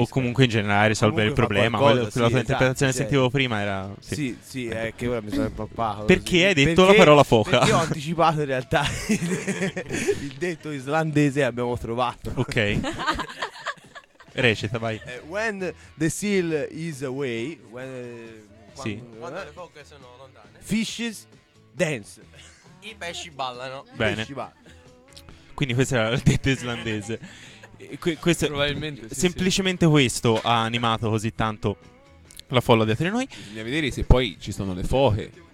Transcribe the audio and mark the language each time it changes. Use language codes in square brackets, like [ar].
[it] o comunque in generale risolvere il problema. Qualcosa, la tua, sì, interpretazione, esatto, sentivo, cioè, prima era, sì, sì, sì, è che ora mi sono impappato perché così. Hai detto perché, la parola foca, perché ho anticipato in realtà il detto islandese, abbiamo trovato, ok. Recita, vai. [en] When the seal is away, when, [it] sì, quando le foche sono lontane, [en] fishes dance, [it] i pesci ballano. Bene, pesci ballano. Quindi questo era il detto islandese. Questo, probabilmente, sì, semplicemente, sì, questo ha animato così tanto la folla dietro di noi. Bisogna vedere se poi ci sono le foche